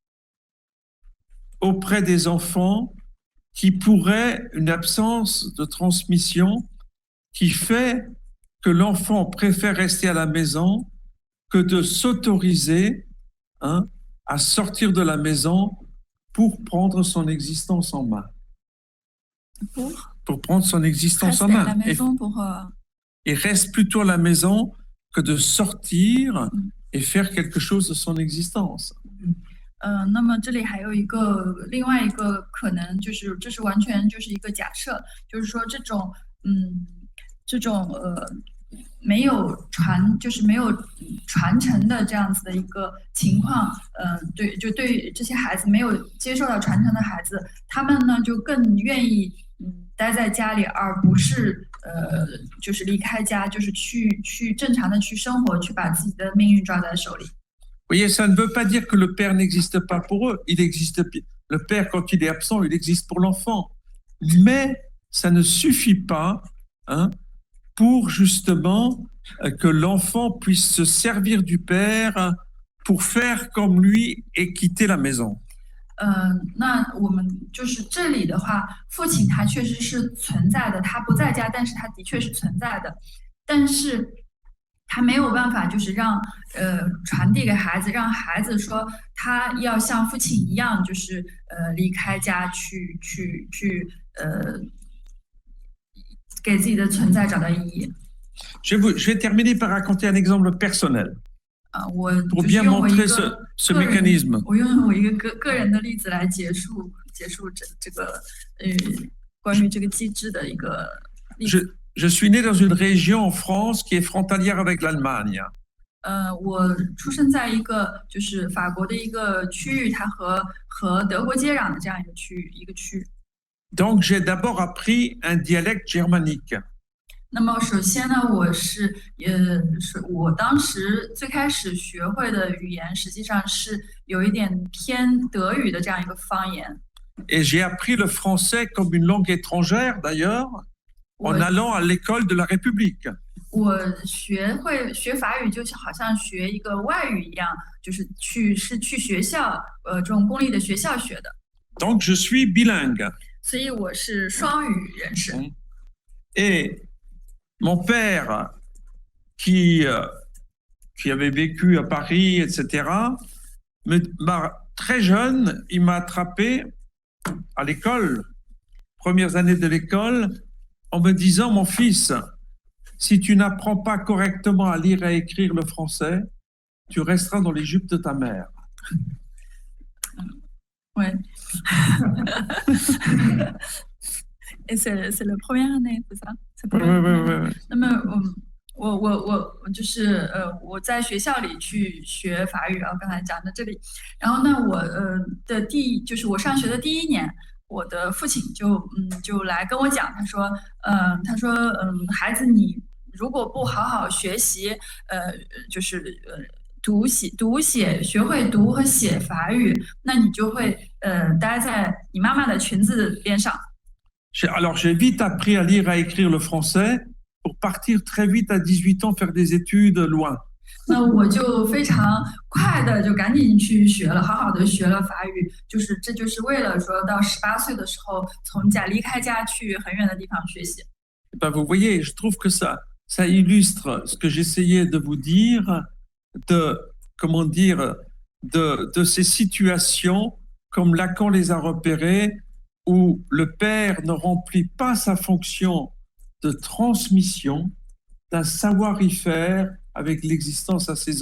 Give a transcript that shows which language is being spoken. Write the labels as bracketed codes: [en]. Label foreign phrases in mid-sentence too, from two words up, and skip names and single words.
[fr] auprès des enfants une absence de transmission qui fait que l'enfant préfère rester à la maison que de s'autoriser, hein, à sortir de la maison pour prendre son existence en main. Pour prendre son existence en main. Il reste plutôt à la maison que de sortir et faire quelque chose de son existence. [zh] 那么这里还有另外一个可能，就是这是完全就是一个假设，就是说这种没有传承的这样子的一个情况，对于这些孩子没有接受到传承的孩子，他们呢就更愿意待在家里，而不是就是离开家，就是去正常的去生活，去把自己的命运抓在手里。 [fr] Vous voyez, ça ne veut pas dire que le père n'existe pas pour eux. Le père, quand il est absent, il existe pour l'enfant. Mais ça ne suffit pas, hein, pour justement que l'enfant puisse se servir du père pour faire comme lui et quitter la maison. [zh] 那我们就是这里的话，父亲他确实是存在的，他不在家，但是他的确是存在的，但是他没有办法，就是传递给孩子，让孩子说他要像父亲一样，就是离开家去给自己的存在找到意义。 [fr] Je vais terminer par raconter un exemple personnel. Pour bien montrer ce mécanisme. [zh] 我用我一个个人的例子来结束这个关于这个机制的一个例子。 [fr] Je suis né dans une région en France qui est frontalière avec l'Allemagne. [zh] 我出生在一个就是法国的一个区域，它和德国接壤的这样一个区域。 [fr] Donc j'ai d'abord appris un dialecte germanique. [zh] 那么首先呢，我当时最开始学会的语言，实际上是有一点偏德语的这样一个方言。 [fr] Et j'ai appris le français comme une langue étrangère d'ailleurs, en allant à l'école de la République. [zh] 我学法语就好像学一个外语一样，就是去学校，这种公立的学校学的。 [fr] Donc je suis bilingue. [zh] 所以我是双语人士。 [fr] Et mon père, qui avait vécu à Paris, etc., très jeune, il m'a attrapé à l'école, premières années de l'école, en me disant, mon fils, si tu n'apprends pas correctement à lire et à écrire le français, tu resteras dans les jupes de ta mère. Ouais. Et c'est la première année, c'est ça? Ouais. [zh] 那么我就是我在学校里去学法语，然后刚才讲的这里，然后呢我就是我上学的第一年，我的父亲就来跟我讲，他说孩子你如果不好好学习，就是读写学会读和写法语，那你就会待在你妈妈的裙子边上。 [fr] Alors j'ai vite appris à lire et à écrire le français pour partir très vite à 18 ans faire des études loin. [zh] 那我就非常快的就赶紧去学了，好好的学了法语，这就是为了说到18岁的时候从家离开家去很远的地方学习。 [fr] Ben vous voyez, je trouve que ça illustre ce que j'essayais de vous dire de ces situations comme Lacan les a repérées où le père ne remplit pas sa fonction de transmission d'un savoir-y-faire avec l'existence à ses